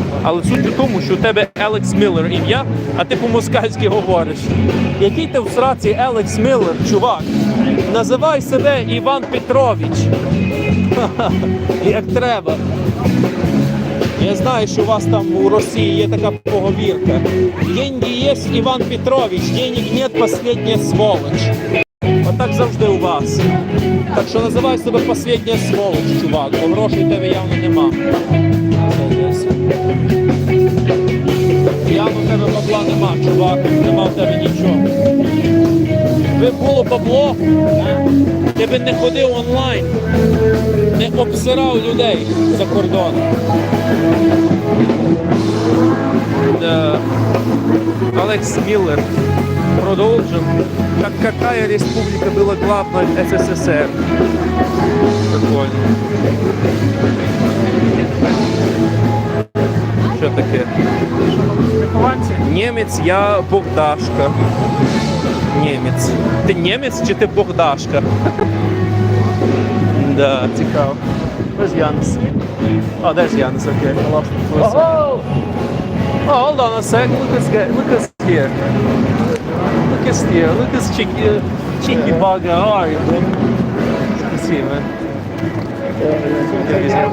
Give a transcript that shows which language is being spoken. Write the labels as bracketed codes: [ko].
[uk] Але суть у тому, що у тебе Алекс Міллер ім'я, а ти по-москальськи говориш. Який ти в сраці Алекс Міллер, чувак? Називай себе Іван Петрович. Як треба. Я знаю, що у вас там у Росії є така поговірка. [ru] Деньги є, Іван Петрович, денег нет, последня сволоч. [uk] Отак завжди у вас. Так що називай себе последня сволоч, чувак, бо грошей в тебе явно нема. Явно в тебе бабла нема, чувак, нема в тебе нічого. Ви було бабло, ти би не ходив онлайн, не обсирав людей за кордоном. [ru] Алекс Миллер продолжим. Какая республика была главной в СССР? [uk] Прикольно. Що таке? Німець, я Богдашка. Німець. Ти німець чи ти Богдашка? Да, цікаво. [en] Where's Янус? Oh, there's Янус, okay. I lost him for a second. Oh, hold on a sec. Look at here. Look at here. Look at cheeky bugger. How are you, bro? Good to see you, man.